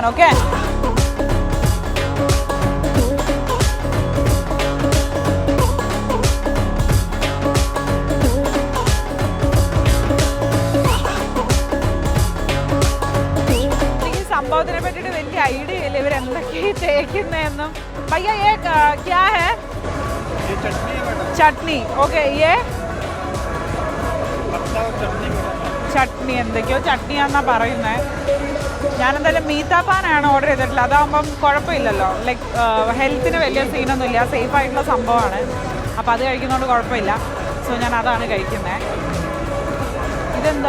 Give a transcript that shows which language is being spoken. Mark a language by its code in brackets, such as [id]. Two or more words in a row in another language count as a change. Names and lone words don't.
[ml] ഓക്കെ, സംഭവത്തിനെ പറ്റിയിട്ട് വലിയ ഐഡിയ ഇല്ല, ഇവരെന്തൊക്കെയാണ് തേക്കുന്നതെന്നും. [hi] भैया ये क्या है? ये चटनी है मैडम. चटनी. ओके, ये पत्ता और चटनी [ml] ചട്നി എന്തൊക്കെയോ ചട്നിയാണെന്നാണ് പറയുന്നത്. ഞാനെന്തായാലും മീത്താപ്പാനാണ് ഓർഡർ ചെയ്തിട്ടുള്ളത്. അതാകുമ്പം കുഴപ്പമില്ലല്ലോ, ലൈക്ക് ഹെൽത്തിന് വലിയ സീനൊന്നുമില്ല, സേഫ് ആയിട്ടുള്ള സംഭവമാണ്. അപ്പോൾ അത് കഴിക്കുന്നതുകൊണ്ട് കുഴപ്പമില്ല. സോ ഞാൻ അതാണ് കഴിക്കുന്നത്. ഇതെന്താ?